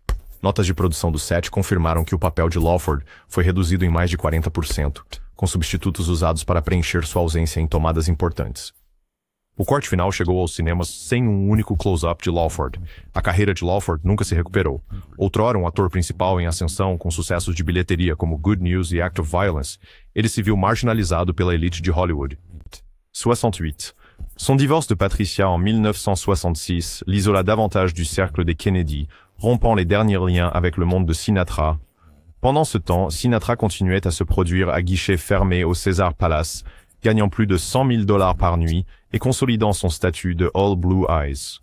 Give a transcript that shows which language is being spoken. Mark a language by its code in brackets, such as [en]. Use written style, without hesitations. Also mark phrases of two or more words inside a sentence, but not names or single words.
[pt] Notas de produção do set confirmaram que o papel de Lawford foi reduzido em mais de 40%, com substitutos usados para preencher sua ausência em tomadas importantes. O corte final chegou aos cinemas sem um único close-up de Lawford. A carreira de Lawford nunca se recuperou. Outrora um ator principal em ascensão com sucessos de bilheteria como Good News e Act of Violence, ele se viu marginalizado pela elite de Hollywood. 68. [fr] Son divorce de Patricia en 1966 l'isola davantage du cercle des Kennedy, rompant les derniers liens avec le monde de Sinatra. Pendant ce temps, Sinatra continuait à se produire à guichet fermé au Caesar Palace, gagnant plus de $100 000 par nuit et consolidant son statut de All Blue Eyes.